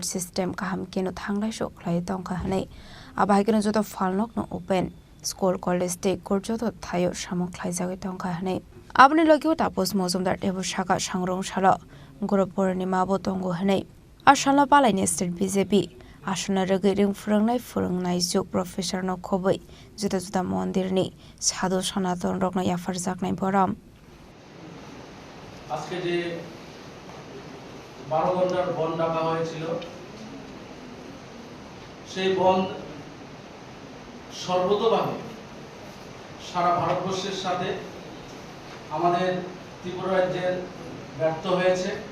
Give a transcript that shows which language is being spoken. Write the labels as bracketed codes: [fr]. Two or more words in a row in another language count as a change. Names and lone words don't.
[trp] system kaham keno thanglai shok khlai tongkha hanei Abahigino joto falnok no [en] open school college state court [trp] joto thayo samok khlaijagoi tongkha hanei Abni logio tapos mozumdar tebo shaka sangrong shala guru purnima bo tongo hanei Ashala palai state BJP Ashona regi ring furangnai juk professor no khoboi joto joto mondir ni sadhu sanaton rokno yafar jaknai boram [bn] আজকে যে 12 ঘন্টার বন্ধ ডাকা হয়েছিল সেই বন্ধ সর্বতোভাবে সারা ভারতবর্ষের সাথে আমাদের ত্রিপুরা রাজ্যের ব্যর্থ হয়েছে